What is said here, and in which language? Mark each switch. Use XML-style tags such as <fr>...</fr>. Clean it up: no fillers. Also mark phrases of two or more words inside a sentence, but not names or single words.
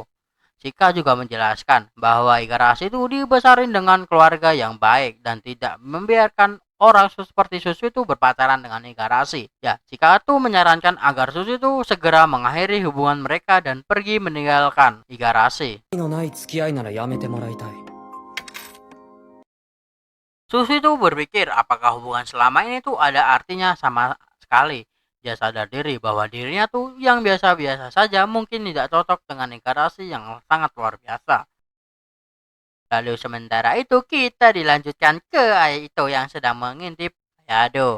<id>Chika juga menjelaskan bahwa Igarashi itu dibesarin dengan keluarga yang baik dan tidak membiarkan orang seperti Susu itu berpacaran dengan Igarashi. Ya, Chika tuh menyarankan agar Susu itu segera mengakhiri hubungan mereka dan pergi meninggalkan Igarashi.</id> <ja>のない付き合いならやめてもらいたい。</ja> <id>Susu itu berpikir apakah hubungan selama ini tuh ada artinya sama sekali. Dia sadar diri bahwa dirinya tuh yang biasa-biasa saja mungkin tidak cocok dengan Igarashi yang sangat luar biasa. Lalu sementara itu kita dilanjutkan ke ayah itu yang sedang mengintip Ayado.</id>